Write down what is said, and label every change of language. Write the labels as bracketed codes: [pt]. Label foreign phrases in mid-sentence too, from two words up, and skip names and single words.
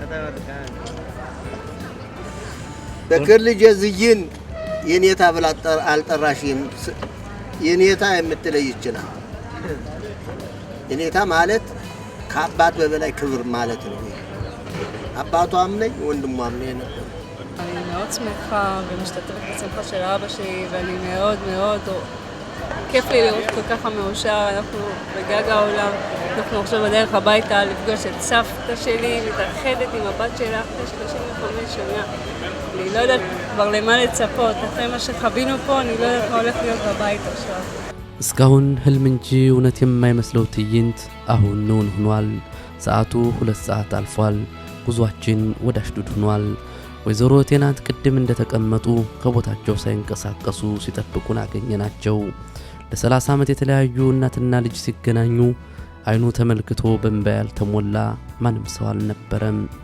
[am] በክልጅ ዝይን የኔታ ብላ አልጠራሽም። የኔታ የምትለይ እቺ ናት። የኔታ ማለት ከአባት በበላይ ክብር ማለት ነው። አባቷም ነኝ ወንድሟም ነኝ ነበር። [he] אני מאוד שמחה ומשתתפת בשמחה של אבא שלי ואני מאוד מאוד כיף לי לראות כל ככה מאושר. אנחנו בגג העולם, אנחנו עכשיו בדרך הביתה לפגוש את סבתא שלי, מתאחדת עם הבת שלה אחרי 35 שנה. אני לא יודעת כבר למה לצפות, אחרי מה שחווינו פה אני לא יודעת מה הולך להיות בבית עכשיו. [am] እስካሁን ህልም እንጂ እውነት የማይመስለው ትዕይንት አሁን እውን ሆኗል። ሰዓቱ 2 ሰዓት አልፏል። ጉዟችን ወደ አሽዱድ ሆኗል። ወይዘሮ ቴናንት ቅድም እንደተቀመጡ ከቦታቸው ሳይንቀሳቀሱ ሲጠብቁን አገኘናቸው። ለ30 ዓመት የተለያዩ እናትና ልጅ ሲገናኙ አይኑ ተመልክቶ በእንባ ያልተሞላ ማንም ሰው አልነበረም።